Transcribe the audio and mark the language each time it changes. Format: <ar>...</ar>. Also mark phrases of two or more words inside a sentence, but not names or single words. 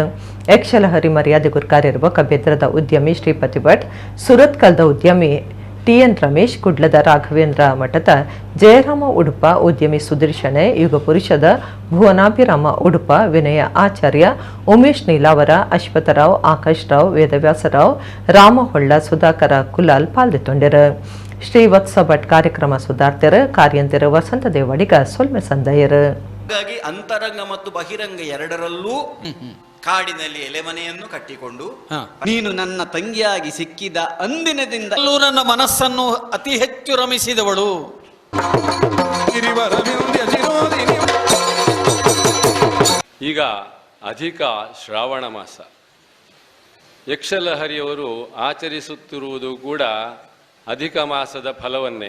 <tcy>ಯಕ್ಷಲಹರಿ ಮರ್ಯಾದೆ ಗುರ್ಕಾರ್ಯರುವ ಕಬ್ಯದ್ರದ ಉದ್ಯಮಿ ಶ್ರೀಪತಿ ಭಟ್, ಸುರತ್ಕಲ್ದ ಉದ್ಯಮಿ ಟಿಎನ್ ರಮೇಶ್, ಕುಡ್ಲದ ರಾಘವೇಂದ್ರ ಮಠದ ಜಯರಾಮ ಉಡುಪ, ಉದ್ಯಮಿ ಸುದರ್ಶನೆ, ಯುಗ ಪುರುಷದ ಭುವನಾಭಿರಾಮ ಉಡುಪ, ವಿನಯ ಆಚಾರ್ಯ, ಉಮೇಶ್ ನೀಲಾವರ, ಅಶ್ವಥರಾವ್, ಆಕಾಶ್ ರಾವ್, ವೇದವ್ಯಾಸರಾವ್, ರಾಮಹೊಳ್ಳ, ಸುಧಾಕರ ಕುಲಾಲ್ ಪಾಲ್ಗೊಂಡರು. ಶ್ರೀ ವತ್ಸ ಭಟ್ ಕಾರ್ಯಕ್ರಮ ಸುಧಾರ್ತೆರ ಕಾರ್ಯಂತರ ವಸಂತ ದೇವಡಿಗ ಸೊಲ್ಮೆ ಸಂದಯರು.</tcy> <kn>ಹಾಗಾಗಿ ಅಂತರಂಗ ಮತ್ತು ಬಹಿರಂಗ ಎರಡರಲ್ಲೂ ಕಾಡಿನಲ್ಲಿ ಎಲೆಮನೆಯನ್ನು ಕಟ್ಟಿಕೊಂಡು ನೀನು ನನ್ನ ತಂಗಿಯಾಗಿ ಸಿಕ್ಕಿದ ಅಂದಿನದಿಂದ ನನ್ನ ಮನಸ್ಸನ್ನು ಅತಿ ಹೆಚ್ಚು ರಮಿಸಿದವಳು. ಈಗ ಅಧಿಕ ಶ್ರಾವಣ ಮಾಸ, ಯಕ್ಷಲಹರಿಯವರು ಆಚರಿಸುತ್ತಿರುವುದು ಕೂಡ ಅಧಿಕ ಮಾಸದ ಫಲವನ್ನೇ.</kn>